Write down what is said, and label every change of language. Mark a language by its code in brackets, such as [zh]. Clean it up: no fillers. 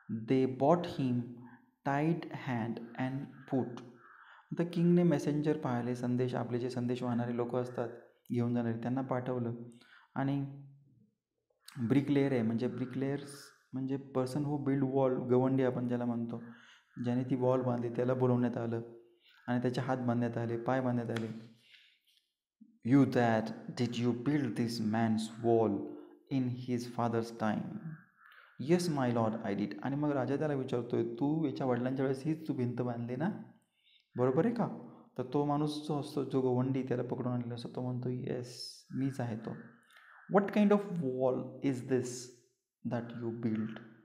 [en] They bought him tied hand and foot. [mr] आता किंगने messenger पाहिले, संदेश, आपले जे संदेश वाहणारे लोक असतात घेऊन जाणारे, त्यांना पाठवलं. आणि ब्रिकलेअर आहे, म्हणजे ब्रिकलेयर्स म्हणजे [en] person who build wall, [mr] गवंडी आपण ज्याला म्हणतो, ज्याने ती वॉल बांधली त्याला बोलवण्यात आलं आणि त्याचे हात बांधण्यात आले, पाय बांधण्यात आले. [en] You that did you build this man's wall in his father's time? Yes, my lord, I did. [mr] आणि मग राजा त्याला विचारतोय, तू याच्या वडिलांच्या वेळेस हीच तू भिंत बांधली ना, बरोबर आहे का? तर तो माणूस जो असतो, जो गवंडी त्याला पकडून आणलेला असतो, तो म्हणतो, येस, मीच आहे तो. [en] What kind of wall is this that you build?